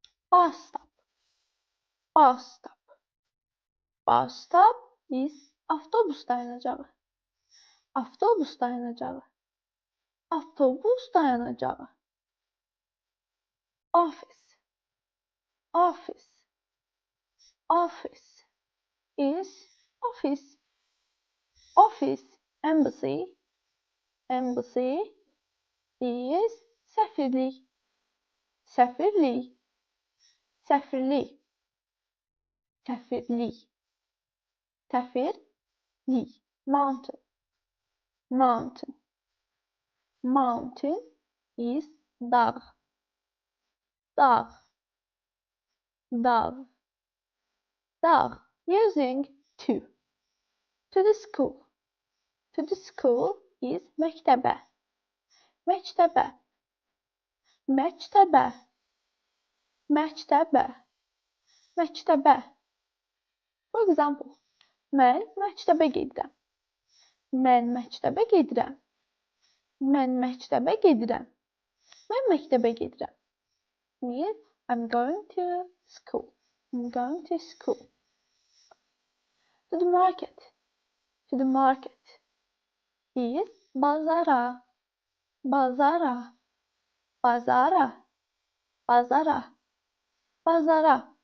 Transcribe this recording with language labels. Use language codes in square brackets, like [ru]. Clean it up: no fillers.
[en] Bus stop, bus stop, bus stop is [az] avtobus dayanacağı, avtobus dayanacağı, avtobus dayanacağı. [en] Office, office, office is office, office. Embassy, embassy is [az] səfirlik, səfirlik, səfirlik, səfirlik, səfirlik. [en] Mountain, mountain, mountain is [az] dağ, dağ, dağ, dağ. [en] Using to. To the school, to the school is [az] məktəbə, məktəbə, məktəbə, məktəbə, məktəbə. [en] For example, [az] mən məktəbə gedirəm, mən məktəbə gedirəm, mən məktəbə gedirəm, mən məktəbə gedirəm. [en] Means I'm going to school, I'm going to school. To the market, to the market is [az] bazara, bazara, bazara, bazara, bazara.